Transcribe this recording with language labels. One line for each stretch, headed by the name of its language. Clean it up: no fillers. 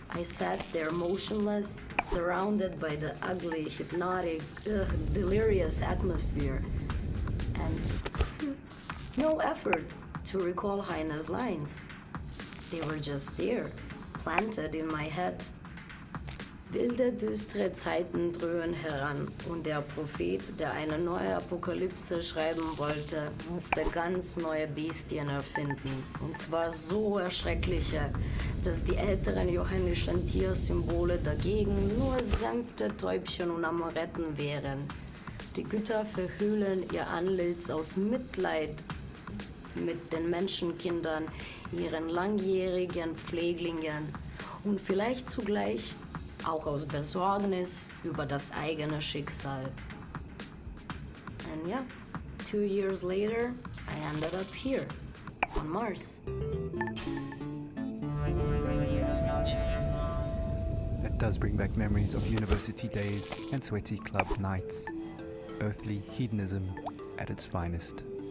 English: I sat there motionless, surrounded by the ugly, hypnotic, delirious atmosphere. And no effort to recall Heine's lines. They were just there, planted in my head.
German: Wilde, düstere Zeiten dröhen heran und der Prophet, der eine neue Apokalypse schreiben wollte, musste ganz neue Bestien erfinden. Und zwar so erschreckliche, dass die älteren johannischen Tiersymbole dagegen nur sanfte Täubchen und Amoretten wären. Die Götter verhüllen ihr Antlitz aus Mitleid mit den Menschenkindern, ihren langjährigen Pfleglingen und vielleicht zugleich auch aus Besorgnis über das eigene Schicksal.
English: And yeah, 2 years later, I ended up here, on Mars. That does bring back memories of university days and sweaty club nights. Earthly hedonism at its finest.